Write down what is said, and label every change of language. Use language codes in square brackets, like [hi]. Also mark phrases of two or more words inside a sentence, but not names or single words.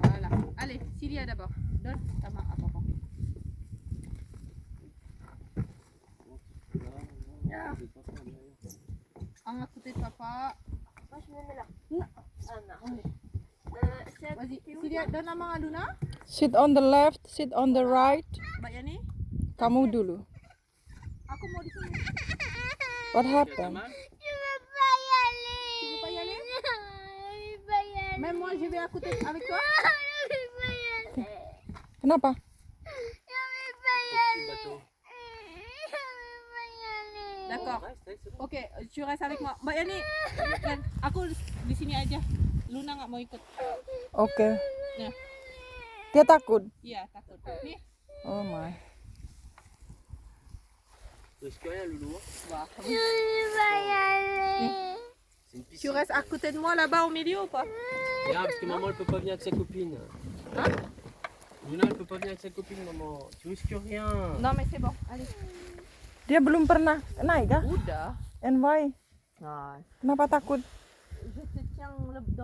[fr] Voilà. Allez, Cilia d'abord. Donne ta main à papa. Un à côté de papa. Moi, je me mets là. Ah non. Vas-y, Cilia, donne la main à Luna. [en] Sit on the left, sit on the right. [id] Mbak Yani, Kamu dulu. aku mau di sini. [en] What [fr] T'as [en] happened? [fr] mal? Je veux pas y aller. Tu veux pas y aller? Je veux pas y aller. Même moi, je vais à côté avec toi. Je veux pas y aller. [id] Kenapa? [fr] Je veux pas y Petit aller. bateau. Je veux pas y aller. D'accord. Reste, c'est bon. Ok, tu restes avec moi. [id] Mbak Yani, dan aku di sini aja. Luna nggak mau ikut. Okay. Nah, Dia takut. iya takut. Nih, [en] Oh my. [fr] Risque rien, Loulou. bah, Je veux pas y aller. C'est une tu piscine. restes à côté de moi là-bas au milieu ou pas? Regarde, parce que maman, elle peut pas venir avec sa copine. Hein? Luna, elle peut pas venir avec sa copine, maman. Tu risques rien. Non, mais c'est bon. Allez. [id] Dia belum pernah naik kah? Udah. [en] And why? [id] Nah, Kenapa takut? [fr] je te tiens le